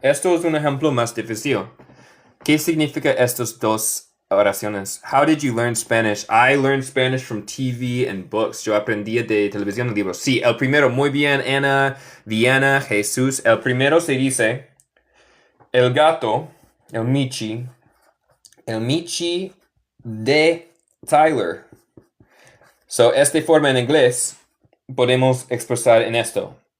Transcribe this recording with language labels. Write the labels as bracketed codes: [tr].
[es] Esto es un ejemplo más difícil. ¿Qué significa estas dos oraciones? [en] How did you learn Spanish? I learned Spanish from TV and books. [es] Yo aprendí de televisión y libros. Sí, el primero, muy bien, Ana, Viana, Jesús. El primero se dice, el gato, el Michi de Tyler. So, esta forma en inglés podemos expresar en esto.